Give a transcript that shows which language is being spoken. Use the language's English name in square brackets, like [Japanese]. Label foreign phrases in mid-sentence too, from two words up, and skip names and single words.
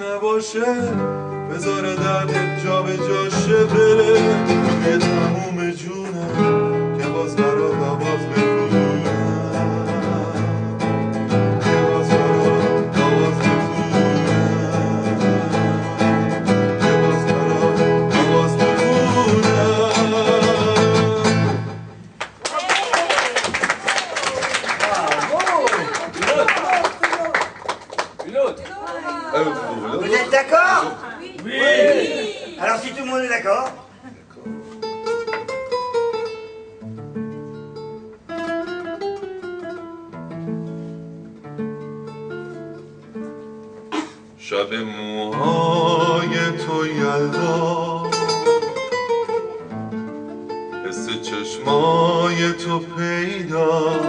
[Persian] باشه بذاره دردت جا به جاشه بره توی تموم جونم که باز برات آواز بخونم که باز برات آواز بخونم که باز برات آواز بخونم. [French] Une autre. Vous êtes d'accord? Oui. Alors si tout le monde est d'accord. [Persian] شب موهای تو یلدا حس چشمای تو پیدا